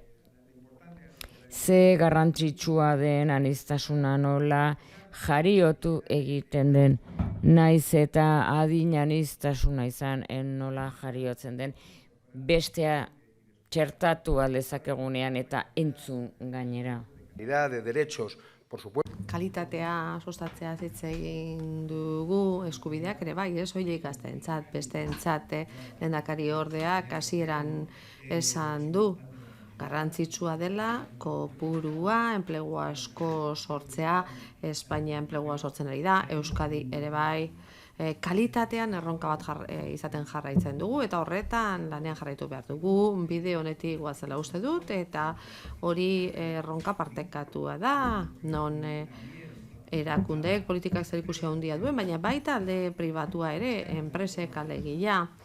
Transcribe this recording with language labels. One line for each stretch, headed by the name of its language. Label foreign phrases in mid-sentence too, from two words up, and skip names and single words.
Basque: Ze garrantzitsua den aniztasuna nola jariotu egiten den, naiz eta adin aniztasuna izan nola jariotzen den, bestea txertatu aldezakegunean eta entzun gainera.
Spanish: De derechos, por supuesto.
Basque: Kalitatea sustatzea hitz egin dugu, eskubideak ere bai, ez soilik gazteentzat, besteentzat, lehendakari ordeak hasieran esan du. Garrantzitsua dela, kopurua, enplegu asko sortzea, Espainia enplegua sortzen ari da, Euskadi ere bai, kalitatean erronka bat izaten jarraitzen dugu, eta horretan lanean jarraitu behar dugu, bide honetik guazela uste dut, eta hori erronka partekatua da, non erakundeek politikak zerikusia handia duen, baina baita alde pribatua ere, enpresek alegia,